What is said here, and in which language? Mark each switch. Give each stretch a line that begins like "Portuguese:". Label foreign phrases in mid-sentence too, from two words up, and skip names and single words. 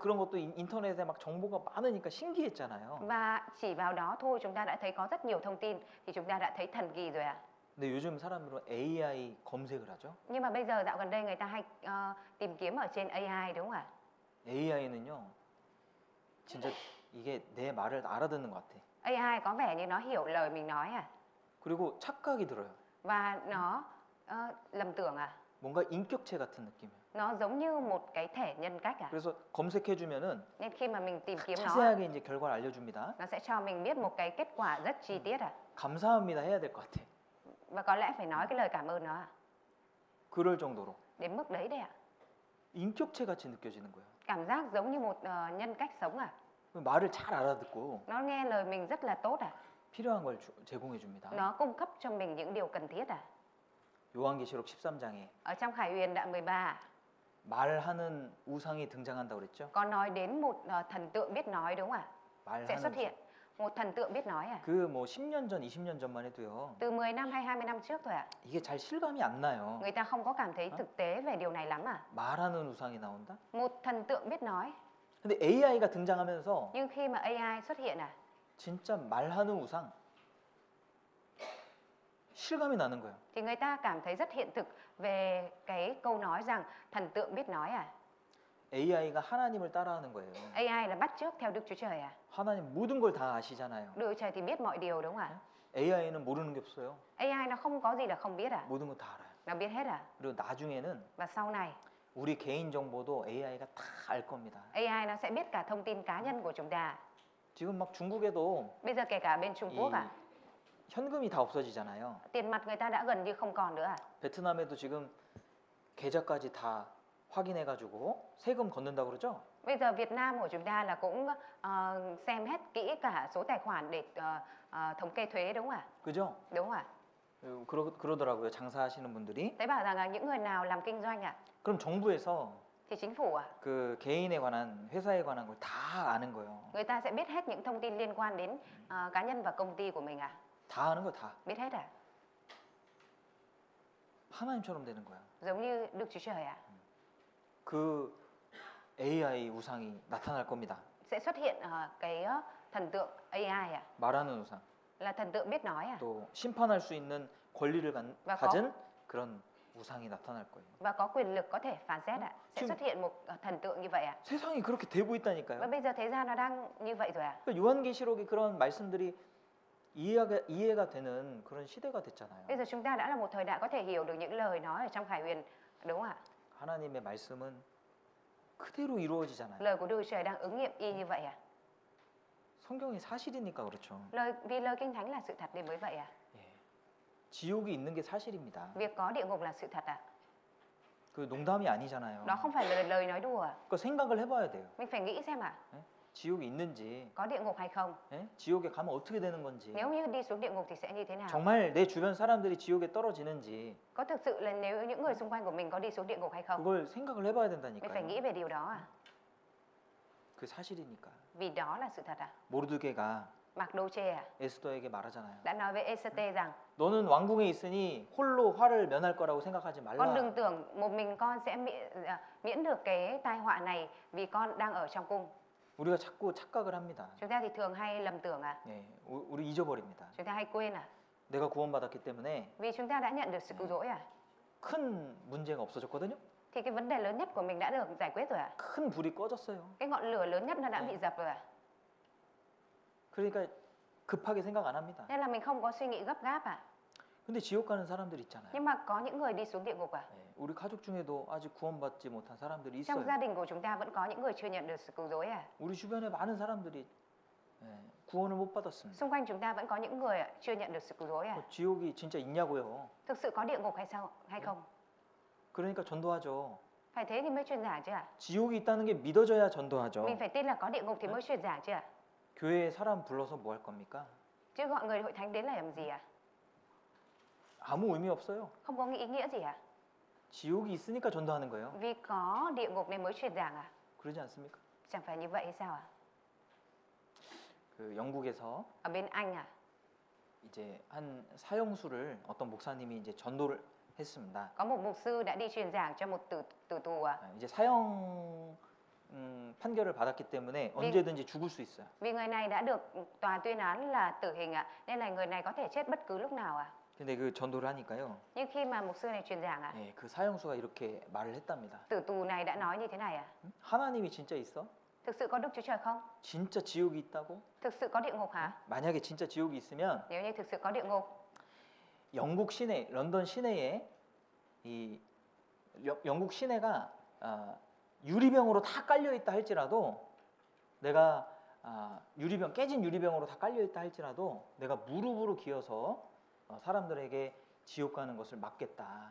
Korean: 그런 것도 인터넷에 막 정보가 많으니까 신기했잖아요.
Vietnamese: Và chỉ vào đó thôi chúng ta đã thấy có rất nhiều thông tin thì chúng ta đã thấy thần kỳ rồi ạ.
Korean: 근데 요즘 사람들은 AI 검색을 하죠.
Vietnamese: Nhưng mà bây giờ dạo gần đây người ta hay tìm kiếm ở trên AI đúng không ạ?
Korean: AI는요, 진짜 이게 내 말을 알아듣는 것 같아.
Vietnamese: AI có vẻ như nó hiểu lời mình nói à?
Korean: 그리고 착각이 들어요.
Vietnamese: Và nó lầm tưởng à?
Korean: 뭔가 인격체 같은 느낌이에요.
Vietnamese: Nó giống như một cái thể nhân cách à?
Korean: 그래서 검색해주면은
Vietnamese: Nên khi mà mình tìm kiếm nó,
Korean: 자세하게 이제 결과를 알려줍니다.
Vietnamese: nó sẽ cho mình biết một cái kết quả rất chi tiết à?
Korean: 감사합니다 해야 될 것 같아.
Vietnamese: Và có lẽ phải nói cái lời cảm ơn nó à?
Korean: 그럴 정도로
Vietnamese: Đến mức đấy đấy ạ.
Korean: 인격체 같이 느껴지는 거예요.
Vietnamese: Cảm giác giống như một nhân cách sống à?
Korean: 말을 잘 알아듣고
Vietnamese: Nó nghe lời mình rất là tốt à?
Korean: 필요한 걸 제공해 줍니다.
Vietnamese: Nó cung cấp cho mình những điều cần thiết à?
Korean: 요한계시록 13장에
Vietnamese: Ở trong Khải Huyền đoạn 13
Korean: 말하는 우상이 등장한다고 그랬죠?
Vietnamese: có nói đến một thần tượng biết nói đúng không ạ? Sẽ
Korean: 말하는
Vietnamese: xuất hiện
Korean: 우상.
Vietnamese: một thần tượng biết nói à?
Korean: 그뭐 10년 전, 20년 전만 해도요.
Vietnamese: Từ 10 năm hay 20 năm trước thôi ạ.
Korean: 이게 잘 실감이 안 나요.
Vietnamese: Người ta không có cảm thấy thực tế về điều này lắm à?
Korean: 말하는 우상이 나온다?
Vietnamese: Một thần tượng biết nói.
Korean: 근데 AI가 등장하면서
Vietnamese: Nhưng khi mà AI xuất hiện à?
Korean: 진짜 말하는 우상 실감이 나는 거예요.
Vietnamese: Thì người ta cảm thấy rất hiện thực về cái câu nói rằng thần tượng biết nói à?
Korean: AI가 하나님을 따라하는 거예요.
Vietnamese: AI là bắt chước theo Đức Chúa Trời à?
Korean: 하나님 모든 걸 다 아시잖아요.
Vietnamese: Đức Chúa Trời thì biết mọi điều đúng không ạ?
Korean: AI는 모르는 게 없어요.
Vietnamese: AI nó không có gì là không biết à?
Korean: 모든 거 다 알아요.
Vietnamese: Nó biết hết à?
Korean: 그리고 나중에는
Vietnamese: Và sau này
Korean: 우리 개인 정보도 AI가 다 알 겁니다.
Vietnamese: AI nó sẽ biết cả thông tin cá nhân của chúng ta.
Korean: 지금 막 중국에도
Vietnamese: Bây giờ kể cả bên Trung Quốc à?
Korean: 현금이 다 없어지잖아요.
Vietnamese: Tiền mặt người ta đã gần như không còn nữa à?
Korean: 베트남에도 지금 계좌까지 다 확인해가지고 세금 걷는다고 그러죠?
Vietnamese: Bây giờ Việt Nam của chúng ta là cũng xem hết kỹ cả số tài khoản để thống kê thuế đúng không ạ?
Korean: 그죠?
Vietnamese: Đúng không ạ?
Korean: 그러더라고요. 장사하시는 분들이.
Vietnamese: Thế bảo rằng là những người nào làm kinh doanh ạ?
Korean: 그럼 정부에서
Vietnamese: Thì chính phủ ạ,
Korean: 그 개인에 관한 회사에 관한 걸 다 아는 거예요.
Vietnamese: người ta sẽ biết hết những thông tin liên quan đến cá nhân và công ty của mình ạ.
Korean: 다 아는 거 다.
Vietnamese: Biết hết ạ?
Korean: 하나님처럼 되는 거야.
Vietnamese: Giống như Đức Chúa Trời ạ.
Korean: 그 AI 우상이 나타날 겁니다.
Vietnamese: Sẽ xuất hiện cái thần tượng AI ạ,
Korean: 말하는 우상.
Vietnamese: là thần tượng biết nói ạ.
Korean: 또 심판할 수 있는 권리를 가진 그런 우상이 나타날 거예요.
Vietnamese: Và có quyền lực có thể phán xét ạ. Sẽ
Korean: 지금-
Vietnamese: xuất hiện một thần tượng như vậy ạ.
Korean: 세상이 그렇게 되고
Vietnamese: Và
Korean: 있다니까요.
Vietnamese: bây giờ thế gian nó đang như vậy rồi ạ.
Korean: 그러니까 요한계시록의 그런 말씀들이 이해가 되는 그런 시대가 됐잖아요.
Vietnamese: Bây giờ chúng ta đã là một thời đại có thể hiểu được những lời nói ở trong Khải Huyền, đúng không ạ?
Korean: 하나님의 말씀은 그대로 이루어지잖아요.
Vietnamese: Lời của Đức Chúa Trời đang ứng nghiệm y như vậy ạ.
Korean: 성경이 사실이니까 그렇죠.
Vietnamese: Vì lời Kinh Thánh là sự thật nên mới vậy ạ.
Korean: 예. 지옥이 있는 게 사실입니다.
Vietnamese: Việc có địa ngục là sự thật ạ.
Korean: 그 농담이 아니잖아요.
Vietnamese: Đó không phải là lời nói đùa ạ.
Korean: 그러니까 생각을 해봐야 돼요.
Vietnamese: Mình phải nghĩ xem ạ,
Korean: 예? 지옥이 있는지,
Vietnamese: có địa ngục hay không?
Korean: 예? 지옥에 가면 어떻게 되는 건지,
Vietnamese: Nếu như đi xuống địa ngục thì sẽ như thế nào?
Korean: 정말 내 주변 사람들이 지옥에 떨어지는지
Vietnamese: Có thực sự là nếu những người xung quanh của mình có đi xuống địa ngục hay không?
Korean: 그걸 생각을 해봐야
Vietnamese: Mình phải
Korean: 된다니까요.
Vietnamese: nghĩ về điều đó ạ.
Korean: 그 사실이니까.
Vietnamese: Vì đó là sự thật ạ.
Korean: 모르드게가
Vietnamese: Mặc-đô-chê ạ,
Korean: 에스더에게 말하잖아요.
Vietnamese: đã nói với Ê-sê-tê rằng
Korean: 너는 왕궁에 있으니 홀로 화를 면할 거라고 생각하지
Vietnamese: con
Korean: 말라.
Vietnamese: đừng tưởng một mình con sẽ miễn được cái tai họa này vì con đang ở trong cung.
Korean: 우리가 자꾸 착각을 합니다.
Vietnamese: Chúng ta thì thường hay lầm tưởng ạ,
Korean: 예, 우리 잊어버립니다.
Vietnamese: chúng ta hay quên ạ.
Korean: 내가 구원받았기 때문에
Vietnamese: Vì chúng ta đã nhận được sự cứu rỗi ạ,
Korean: 큰 문제가 없어졌거든요.
Vietnamese: thì cái vấn đề lớn nhất của mình đã được giải quyết rồi ạ.
Korean: 큰 불이 꺼졌어요.
Vietnamese: Cái ngọn lửa lớn nhất nó đã bị dập rồi ạ.
Korean: 그러니까 급하게 생각 안 합니다.
Vietnamese: Nên là mình không có suy nghĩ gấp gáp ạ.
Korean: 근데 지옥 가는 사람들 있잖아요.
Vietnamese: Nhưng mà có những người đi xuống địa ngục ạ.
Korean: 예, 우리 가족 중에도 아직 구원받지 못한 사람들이
Vietnamese: Trong
Korean: 있어요.
Vietnamese: gia đình của chúng ta vẫn có những người chưa nhận được sự cứu rỗi ạ.
Korean: 우리 주변에 많은 사람들이 예, 구원을 못 받았습니다.
Vietnamese: Xung quanh chúng ta vẫn có những người chưa nhận được sự cứu rỗi ạ.
Korean: 지옥이 진짜 있냐고요.
Vietnamese: Thực sự có địa ngục hay không?
Korean: 그러니까 전도하죠.
Vietnamese: Phải thế thì mới truyền giảng chứ ạ.
Korean: 지옥이 있다는 게 믿어져야 전도하죠.
Vietnamese: Mình phải tin là có địa ngục thì mới truyền giảng chứ ạ.
Korean: 교회에 사람 불러서 뭐 할 겁니까?
Vietnamese: Chứ gọi người hội thánh đến là làm gì ạ?
Korean: 아무 의미 없어요.
Vietnamese: Không có ý nghĩa gì ạ?
Korean: 지옥이 있으니까 전도하는 거예요.
Vietnamese: Vì có địa ngục nên mới truyền giảng à?
Korean: 그러지 않습니까?
Vietnamese: Chẳng phải như vậy hay sao ạ?
Korean: 그 영국에서
Vietnamese: Ở bên Anh à?
Korean: 이제 한 사형수를 어떤 목사님이 이제 전도를 했습니다.
Vietnamese: Có một mục sư đã đi truyền giảng cho một tử tù à?
Korean: 이제 사형 판결을 받았기 때문에 언제든지 죽을 수 있어요.
Vietnamese: Vì người này đã được tòa tuyên án là tử hình ạ, nên là người này có thể chết bất cứ lúc nào ạ.
Korean: 근데 그 전도를 하니까요.
Vietnamese: Nhưng khi mà mục sư này truyền giảng ạ,
Korean: 예, 그 사형수가 이렇게 말을 했답니다.
Vietnamese: tử tù này đã nói như thế này ạ:
Korean: 하나님이 진짜 있어?
Vietnamese: thực sự có Đức Chúa Trời không?
Korean: 진짜 지옥이 있다고?
Vietnamese: Thực sự có địa ngục hả?
Korean: 만약에 진짜 지옥이 있으면
Vietnamese: Nếu như thực sự có địa ngục,
Korean: 영국 시내, 런던 시내에 이 영국 시내가 유리병으로 다 깔려 있다 할지라도 내가 유리병 깨진 유리병으로 다 깔려 있다 할지라도 내가 무릎으로 기어서 사람들에게 지옥 가는 것을 막겠다.